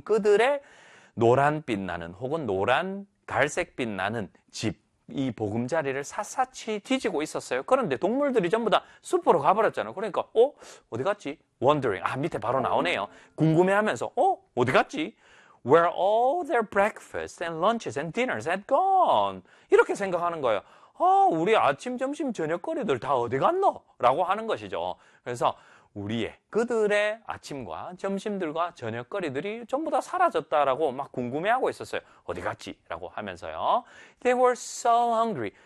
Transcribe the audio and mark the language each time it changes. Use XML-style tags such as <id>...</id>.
<ko>그들의 노란 빛나는 혹은 노란 갈색 빛나는 집. 이 보금자리를 샅샅이 뒤지고 있었어요. 그런데 동물들이 전부 다 숲으로 가버렸잖아요. 그러니까 어디 갔지? Wondering. 아 밑에 바로 나오네요. 궁금해하면서 어디 갔지?</ko> <en>Where all their breakfasts and lunches and dinners had gone.</en> <ko>이렇게 생각하는 거예요. 우리 아침, 점심, 저녁거리들 다 어디 갔노? 라고 하는 것이죠. 그래서 그들의 아침과 점심들과 저녁거리들이 전부 다 사라졌다라고 막 궁금해하고 있었어요. 어디 갔지? 라고 하면서요.</ko> <en>They were so hungry.</en>